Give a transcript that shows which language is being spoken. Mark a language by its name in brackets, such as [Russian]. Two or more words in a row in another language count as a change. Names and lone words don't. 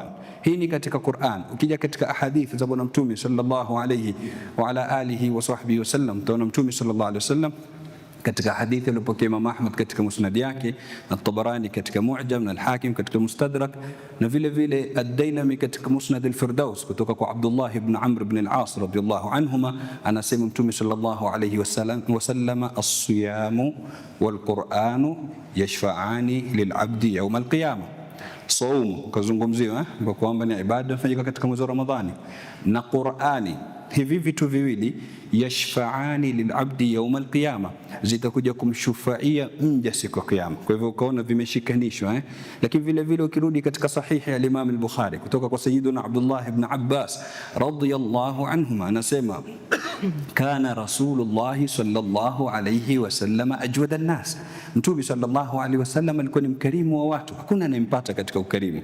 [Swahili] Hii ni katika Qur'an. Ukija katika ahadith za bwana mtume [Arabic] صلى الله عليه وعلى آله وصحبه وسلم, [Swahili] tunaona mtume [Arabic] صلى الله عليه وسلم [Swahili] katika hadithi aliyopokea Imam Ahmad katika musnad yake, na Tabarani katika Mu'jam, na Al-Hakim katika Mustadrak, na vile vile Ad-Dailami katika Musnad Al-Firdaus kutoka kwa Abdullah ibn Amr ibn al-As [Arabic] رضي الله عنهما, [Swahili] anasema Mtume [Arabic] صلى الله عليه وسلم الصيام والقرآن يشفعان للعبد يوم القيامة. [Swahili] Saumu kazungumziwa kwamba ni ibada inafanyika katika mwezi wa Ramadhani, na Qur'ani, hivi vitu viwili [Arabic] يشفعان للعبد يوم القيامة, [Swahili] zitakuja kumshufaia mja siku ya kiyama. Kwa hivyo ukaona vimeshikanishwa Lakini vile vile ukirudi katika sahihi ya Imam al-Bukhari kutoka kwa Sayyiduna Abdullah ibn Abbas [Arabic] رضي الله عنهما, [Swahili] anasema [Arabic] كان رسول الله صلى الله عليه وسلم أجود الناس, [Swahili] Mtume [Arabic] صلى الله عليه وسلم [Swahili] alikuwa ni mkarimu wa watu, hakuna anayempata katika ukarimu.